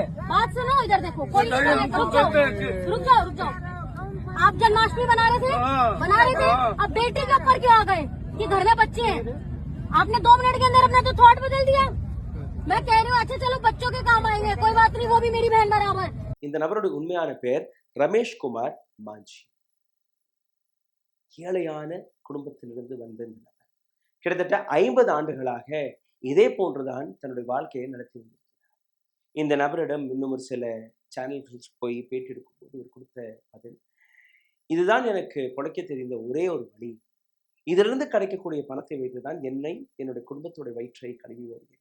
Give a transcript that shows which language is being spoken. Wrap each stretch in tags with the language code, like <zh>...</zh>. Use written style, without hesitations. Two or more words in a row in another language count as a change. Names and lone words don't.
<hi>बात सुनो, इधर देखो, कोई रुक जाओ। आप जन्माष्टमी बना रहे थे, अब बेटे के ऊपर क्यों आ गए कि घर में बच्चे हैं? आपने 2 मिनट के अंदर अपना तो थॉट बदल दिया। मैं कह रही हूँ अच्छा चलो बच्चों के काम आएंगे, कोई बात नहीं, वो भी मेरी बहन बराबर।</hi> <ta>இந்த நபருடைய உண்மையான பெயர் ரமேஷ் குமார் மாஞ்சி. ஏழையான குடும்பத்திலிருந்து வந்த இந்த நபர் கிட்டத்தட்ட 50 ஆண்டுகளாக இதே போன்றுதான் தன்னுடைய வாழ்க்கையை நடத்தி வந்திருக்கிறார். இந்த நபரிடம் இன்னும் ஒரு சில சேனல்களுக்கு போய் பேட்டி எடுக்கும் போது இவர் கொடுத்த பதில், இதுதான் எனக்கு பொழைக்க தெரிந்த ஒரே ஒரு வழி, இதிலிருந்து கிடைக்கக்கூடிய பணத்தை வைத்துதான் என்னை என்னுடைய குடும்பத்தோட வயிற்றை கழுவி வருகிறேன்.</ta>